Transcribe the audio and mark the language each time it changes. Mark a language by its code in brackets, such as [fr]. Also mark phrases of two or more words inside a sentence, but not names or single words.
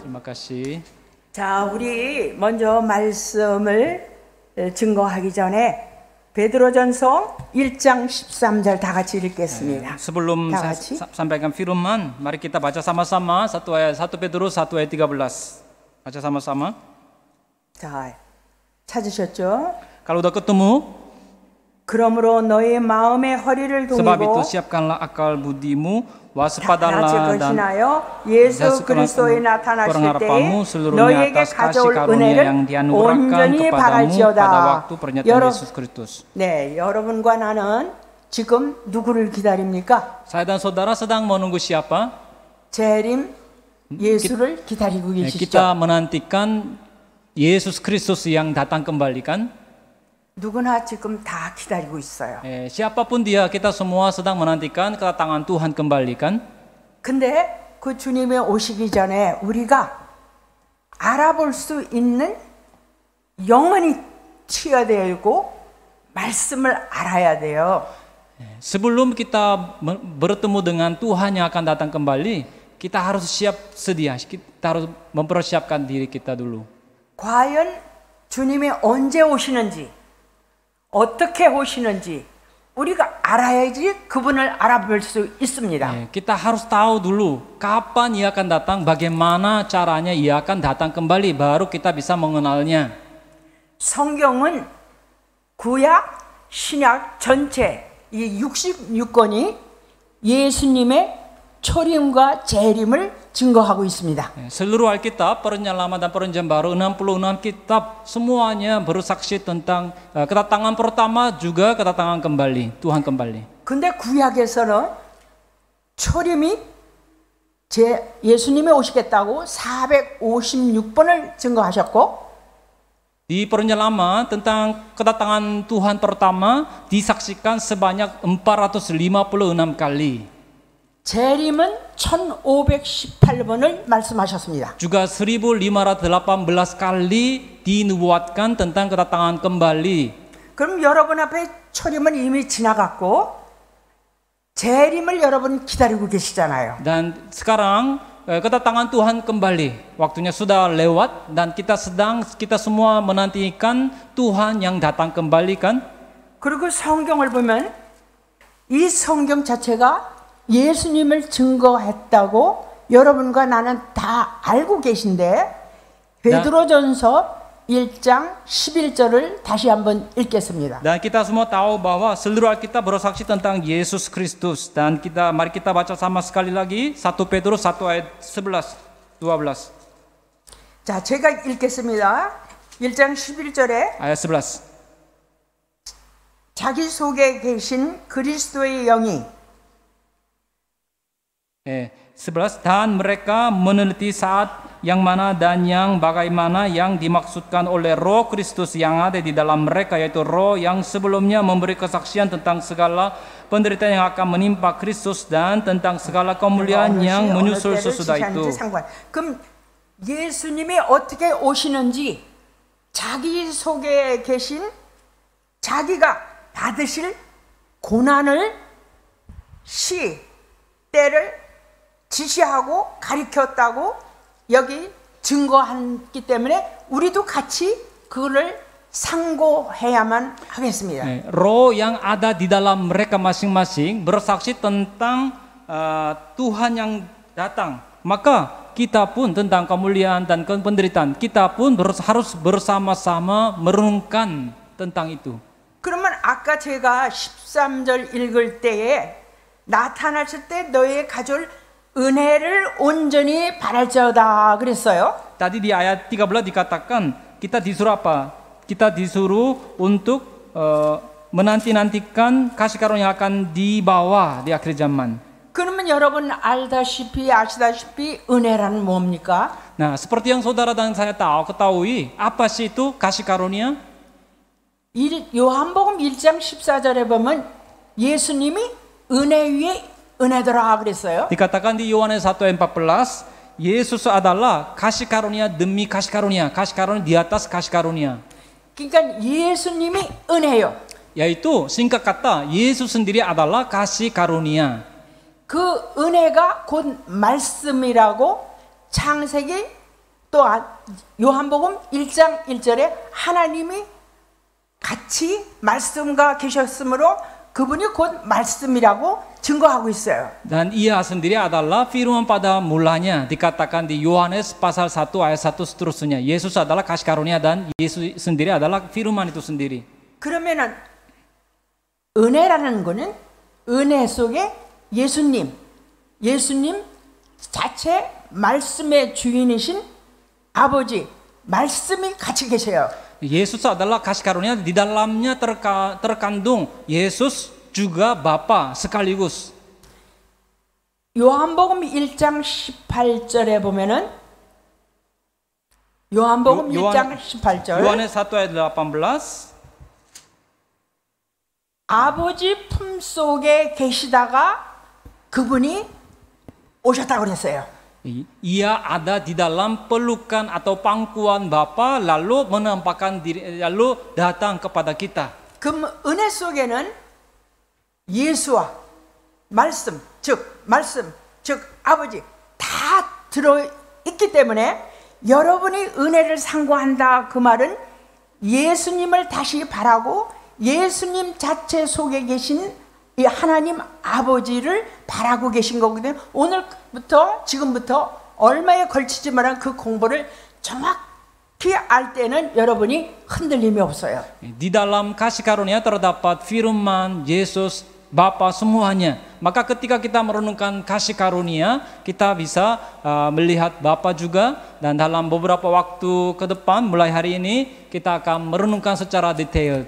[id] kasih. [ko] 자, 우리 먼저 말씀을 증거하기 전에 베드로전서 1장 13절 다 같이 읽겠습니다. [id] Sebelum saya sampaikan firman, mari kita baca sama-sama 1 Petrus 1 ayat 13. Baca sama-sama. [ko] 자, 찾으셨죠? [id] Kalau udah ketemu, [ko] 그러므로 너의 마음의 허리를 [id] sebab itu [ko] 동이고 [id] siapkanlah akal budimu, [ko] 다 [id] waspadalah [ko] 같이 [id] dan [ko] 거신하여 예수 그리스도에 나타나실 때에 너희에게 가져올 은혜를 온전히 바랄지어다. [id] Yesus Kristus. [ko] 네, 여러분과 나는 지금 누구를 기다립니까? [id] Saya dan saudara sedang menunggu siapa? [ko] 재림 예수를 기다리고 계시죠. [id] Kita menantikan Yesus Kristus yang datang kembali kan? [ko] 누구나 지금 다 기다리고 있어요. [id] Siapapun dia, kita semua sedang menantikan kedatangan Tuhan kembali kan? [ko] 근데 그 주님이 오시기 전에 우리가 알아볼 수 있는 영혼이 튀어야 되고 말씀을 알아야 돼요. [id] Sebelum kita bertemu dengan Tuhan yang akan datang kembali, kita harus siap sedia. Kita harus mempersiapkan diri kita dulu. [ko] 과연 주님이 언제 오시는지 어떻게 오시는지 우리가 알아야지 그분을 알아볼 수 있습니다. [id] Kita harus tahu dulu kapan ia akan datang, bagaimana caranya ia akan datang kembali, baru kita bisa mengenalnya. [ko] 성경은 구약, 신약 전체 이 66권이 예수님의 초림과 재림을 증거하고 있습니다. [id] Seluruh Alkitab, Penyelaman dan Perjanjian Baru, 66 kitab semuanya bersaksi tentang kedatangan pertama juga kedatangan kembali, Tuhan kembali. [ko] 근데 구약에서는 초림이 예수님이 오시겠다고 456번을 증거하셨고 [id] Di Penyelaman tentang kedatangan Tuhan pertama disaksikan sebanyak 456 kali. [ko] 재림은 1518번을 말씀하셨습니다. [id] Juga 1518 kali dinubuatkan tentang kedatangan kembali. [ko] 그럼 여러분 앞에 초림은 이미 지나갔고 재림을 여러분 기다리고 계시잖아요. [id] Dan sekarang kedatangan Tuhan kembali. Waktunya sudah lewat dan kita semua menantikan Tuhan yang datang kembali kan? [ko] 그리고 성경을 보면 이 성경 자체가 예수님을 증거했다고 여러분과 나는 다 알고 계신데 베드로전서 1장 11절을 다시 한번 읽겠습니다. [id] Dan kita semua tahu bahwa seluruh Alkitab bersaksi tentang Yesus Kristus dan mari kita baca sama sekali lagi 1 Petrus 1 ayat 11 12. [ko] 자, 제가 읽겠습니다. 1장 11절에 [id] ayat 11. [ko] 자기 속에 계신 그리스도의 영이 [id] 11. Dan mereka meneliti saat yang mana dan yang bagaimana yang dimaksudkan oleh Roh Kristus yang ada di dalam mereka, yaitu Roh yang sebelumnya memberi kesaksian tentang segala penderitaan yang akan menimpa Kristus dan tentang segala kemuliaan yang menyusul sesudah itu. [ko] 그럼 예수님이 어떻게 오시는지 자기 속에 계신 자기가 받으실 고난을 때를 지시하고 가르쳤다고 여기 증거했기 때문에 우리도 같이 그거를 상고해야만 하겠습니다. [id] Roh yang ada di dalam mereka masing-masing bersaksi tentang Tuhan yang datang. Maka kita pun tentang kemuliaan dan penderitaan, kita pun harus bersama-sama merenungkan tentang itu. [ko] 그러면 아까 제가 13절 읽을 때에 나타나실 때 너희의 가져올 은혜를 온전히 바랄지어다 그랬어요. [id] Tadi di ayat 13 dikatakan kita disuruh apa? Kita disuruh untuk menanti-nantikan kasih karunia yang akan dibawa di akhir zaman. [ko] 그러면 여러분 아시다시피 은혜란 뭡니까? [id] Nah, seperti yang saudara dan saya ketahui, apa sih itu kasih karunia? [ko] 요한복음 1장 14절에 보면 예수님이 은혜 위에 은혜더라 그랬어요. [id] Dikatakan di Yohanes 1 ayat 14, Yesus adalah kasih karunia demi kasih karunia di atas kasih karunia. [ko] 그러니까 예수님이 은혜요. [id] Yaitu singkat kata, Yesus sendiri adalah kasih karunia. [ko] 그 은혜가 곧 말씀이라고 창세기 또 요한복음 1장 1절에 하나님이 같이 말씀과 계셨으므로 그분이 곧 말씀이라고 증거하고 있어요. [id] Dan ia sendiri adalah firman pada mulanya, dikatakan di Yohanes pasal 1 ayat 1 seterusnya. Yesus adalah kasih karunia dan Yesus sendiri adalah firman itu sendiri. [ko] 그러면은 은혜라는 거는 은혜 속에 예수님 자체 말씀의 주인이신 아버지 말씀이 같이 계세요. [id] Yesus adalah kasih karunia, di dalamnya terkandung Yesus juga Bapa sekaligus. [ko] 요한복음 1장 18절에 보면은 요한복음 1장 18절 [id] Yohanes 1 ayat 18 [ko] 아버지 품속에 계시다가 그분이 오셨다고 그랬어요. [id] Ia ada di dalam pelukan atau pangkuan Bapa lalu menampakkan diri lalu datang kepada kita. [ko] 그 은혜 속에는 예수와 말씀 즉 아버지 다 들어 있기 때문에 여러분이 은혜를 상고한다 그 말은 예수님을 다시 바라고 예수님 자체 속에 계신 이 하나님 아버지를 바라고 계신 거거든요. 오늘부터 지금부터 얼마에 걸치지만 그 공부를 정확히 알 때는 여러분이 흔들림이 없어요. [id] Di dalam kasih karunia terdapat firman Yesus Bapa semuanya. Maka ketika kita merenungkan kasih karunia, kita bisa melihat Bapa juga, dan dalam beberapa waktu ke depan mulai hari ini kita akan merenungkan secara detail.